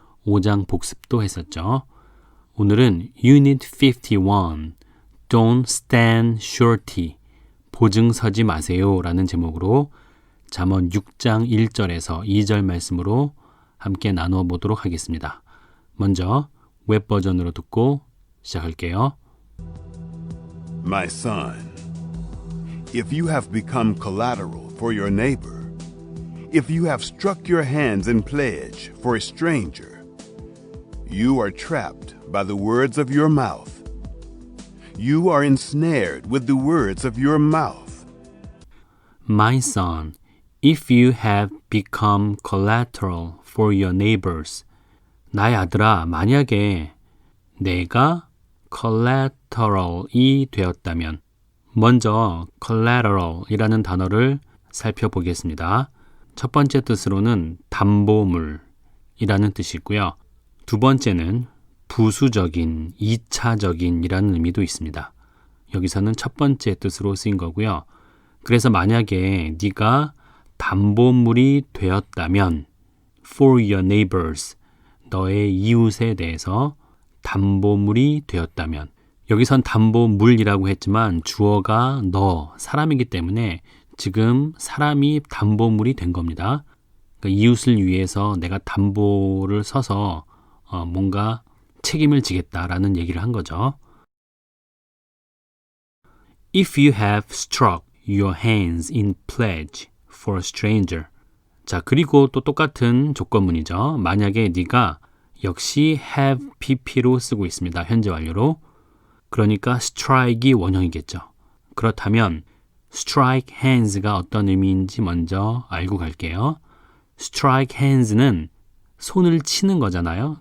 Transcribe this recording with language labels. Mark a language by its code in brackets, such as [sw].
[ko] 5장 복습도 했었죠. 오늘은 Unit 51, [en] Don't Stand Surety, [ko] 보증 서지 마세요 라는 제목으로 잠언 6장 1절에서 2절 말씀으로 함께 나누어 보도록 하겠습니다. 먼저 웹 버전으로 듣고 시작할게요. [en] My son, if you have become collateral for your neighbor, if you have struck your hands in pledge for a stranger, you are trapped by the words of your mouth. You are ensnared with the words of your mouth. My son, if you have become collateral for your neighbors, [ko] 나의 아들아, 만약에 내가 collateral이 되었다면, 먼저 collateral이라는 단어를 살펴보겠습니다. 첫 번째 뜻으로는 담보물이라는 뜻이고요. 두 번째는 부수적인, 2차적인이라는 의미도 있습니다. 여기서는 첫 번째 뜻으로 쓰인 거고요. 그래서 만약에 네가 담보물이 되었다면 [en] for your neighbors, [ko] 너의 이웃에 대해서 담보물이 되었다면, 여기선 담보물이라고 했지만 주어가 너, 사람이기 때문에 지금 사람이 담보물이 된 겁니다. 그러니까 이웃을 위해서 내가 담보를 서서 뭔가 책임을 지겠다라는 얘기를 한 거죠. [en] If you have struck your hands in pledge for a stranger, [ko] 자, 그리고 또 똑같은 조건문이죠. 만약에 네가 역시 have pp로 쓰고 있습니다. 현재 완료로. 그러니까 strike이 원형이겠죠. 그렇다면 strike hands가 어떤 의미인지 먼저 알고 갈게요. strike hands는 손을 치는 거잖아요.